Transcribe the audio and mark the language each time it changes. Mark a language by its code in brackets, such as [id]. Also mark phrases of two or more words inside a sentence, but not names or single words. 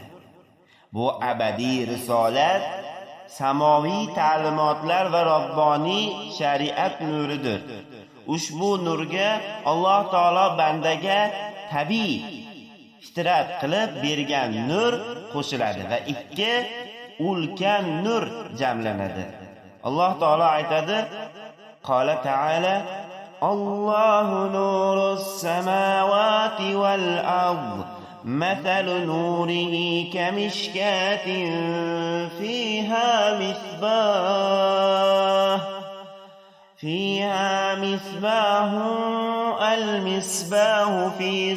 [uz] Bu abadiy risolat, samoviy ta'limotlar va robboniy shariat nuridir. Ushbu nurga Alloh taolo bandaga tabiiy fitrat qilib bergan nur qo'shiladi va ikki ulkan nur jamlanadi. Alloh taolo aytadi: [ar] قال تعالى الله نور السماوات والأرض. مثل نوره كمشكاة فيها مصباح المصباح في